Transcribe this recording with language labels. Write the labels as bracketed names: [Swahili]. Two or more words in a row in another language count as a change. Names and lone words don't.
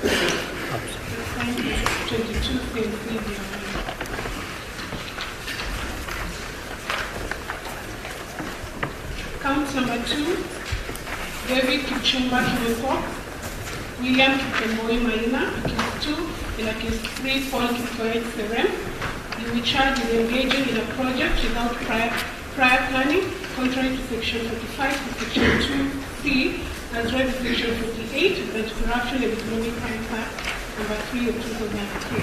[English] 22, CMC Giravena. Count number 2, David Kichumba Kimeko, William Kikemboi Maina, accused 2, and accused 3, Paul Kikoet Serem. You will charge with engaging in a project without prior planning, contrary to section 45 to section 2C, as read in section 48 of the Corruption and Economic Crime Act number 3 of 2003.